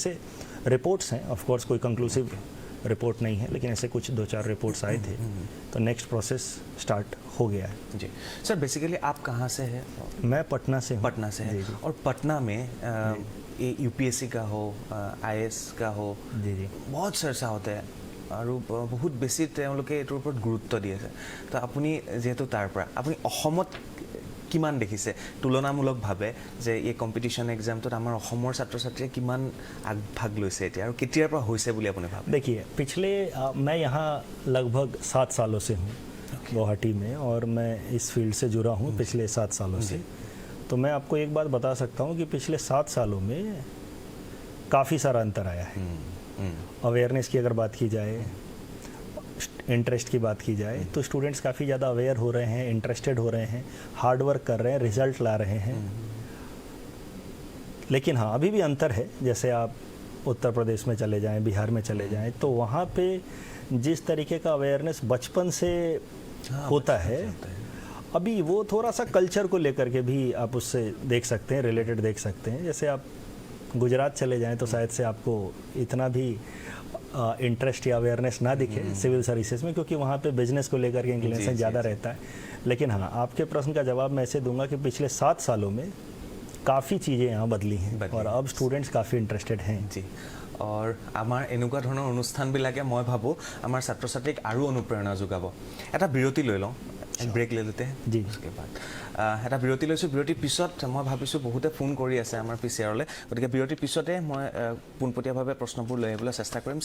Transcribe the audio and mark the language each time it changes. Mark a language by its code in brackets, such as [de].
[hi] ऐसे रिपोर्ट्स हैं, of course कोई कंक्लूसिव रिपोर्ट नहीं है, लेकिन ऐसे कुछ 2-4 रिपोर्ट्स आए थे, तो नेक्स्ट प्रोसेस स्टार्ट हो गया है। जी सर, बेसिकली आप कहाँ से हैं? मैं पटना से हूँ। पटना से है। और पटना में ये यूपीएससी का हो, आईएएस का हो, जी बहुत चर्चा होता है [as] আৰু বহুত বেছি তেওঁলোকে এইটোৰ ওপৰত গুৰুত্ব দি আছে। তো আপুনি যেহেতু তাৰ পৰা, আপুনি অসমত কিমান দেখিছে তুলনামূলকভাৱে যে এই কম্পিটিশ্যন এক্সামটোত আমাৰ অসমৰ ছাত্ৰ ছাত্ৰীয়ে কিমান আগভাগ লৈছে এতিয়া, আৰু কেতিয়াৰ পৰা হৈছে বুলি আপুনি ভাবে? [hi] देखिए, पिछले मैं यहाँ लगभग 7 सालों से हूँ गुवाहाटी में, और मैं इस फील्ड से जुड़ा हूँ पिछले 7 सालों से। तो मैं आपको एक बात बता सकता हूँ कि पिछले 7 सालों में काफ़ी सारा अंतर आया है। अवेयरनेस की अगर बात की जाए, इंटरेस्ट की बात की जाए, तो स्टूडेंट्स काफ़ी ज़्यादा अवेयर हो रहे हैं, इंटरेस्टेड हो रहे हैं, हार्ड वर्क कर रहे हैं, रिजल्ट ला रहे हैं। लेकिन हाँ, अभी भी अंतर है। जैसे आप उत्तर प्रदेश में चले जाएं, बिहार में चले जाएं, तो वहाँ पे जिस तरीके का अवेयरनेस बचपन से होता है, अभी वो थोड़ा सा कल्चर को लेकर के भी आप उससे देख सकते हैं, रिलेटेड देख सकते हैं। जैसे आप गुजरात चले जाएं तो शायद से आपको इतना भी इंटरेस्ट या अवेयरनेस ना दिखे सिविल सर्विसेज में, क्योंकि वहाँ पे बिजनेस को लेकर के इंक्लिनेशन ज़्यादा रहता है। लेकिन हाँ, आपके प्रश्न का जवाब मैं ऐसे दूंगा कि पिछले 7 सालों में काफ़ी चीज़ें यहाँ बदली हैं, और अब स्टूडेंट्स काफ़ी इंटरेस्टेड हैं। जी, और [as] আমাৰ এনেকুৱা ধৰণৰ অনুষ্ঠানবিলাকে মই ভাবোঁ আমাৰ ছাত্ৰ ছাত্ৰীক আৰু অনুপ্ৰেৰণা যোগাব। এটা বিৰতি লৈ লওঁ, ব্ৰেক লৈ লওঁতে জি [hi] उसके बाद [as] এটা বিৰতি লৈছোঁ। বিৰতিৰ পিছত মই ভাবিছোঁ বহুতে ফোন কৰি আছে আমাৰ পিচিয়াৰলৈ, গতিকে বিৰতিৰ পিছতে মই পোনপটীয়াভাৱে প্ৰশ্নবোৰ লৈ আহিবলৈ চেষ্টা কৰিম।